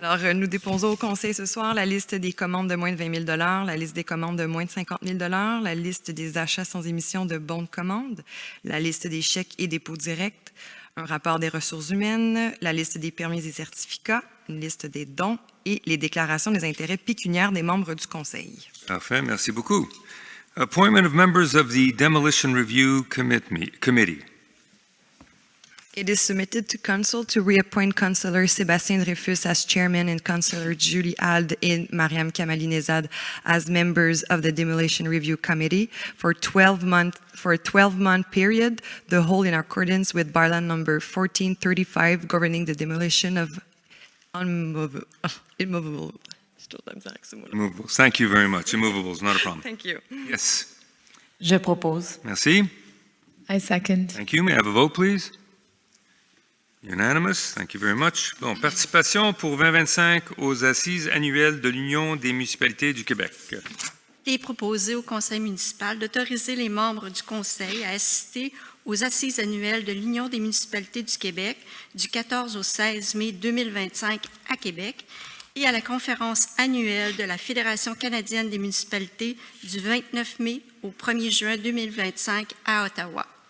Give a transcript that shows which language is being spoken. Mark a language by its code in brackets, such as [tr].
[fr] Alors, nous déposons au Conseil ce soir la liste des commandes de moins de 20 000 la liste des commandes de moins de 50 000 la liste des achats sans émission de bons de commande, la liste des chèques et dépôts directs, un rapport des ressources humaines, la liste des permis et certificats, une liste des dons et les déclarations des intérêts pécuniaires des membres du Conseil. Parfait. Merci beaucoup. [en] Appointment of members of the Demolition Review Committee. It is submitted to Council to reappoint Councillor Sébastien Dreyfus as chairman and Councillor Julie Ald and Mariam Kamalinezad as members of the Demolition Review Committee for a 12-month period, the whole in accordance with bylaw number 1435 governing the demolition of immovable. Immovables. Thank you very much. Immovables, not a problem. Thank you. Yes. [fr] Je propose. Merci. [en] I second. Thank you. May I have a vote, please? Unanimous. Thank you very much. [fr] Bon, participation pour 2025 aux assises annuelles de l'Union des municipalités du Québec. Il est proposé au Conseil municipal d'autoriser les membres du Conseil à assister aux assises annuelles de l'Union des municipalités du Québec du 14 au 16 mai 2025 à Québec et à la conférence annuelle de la Fédération canadienne des municipalités du 29 mai au 1er juin 2025 à Ottawa.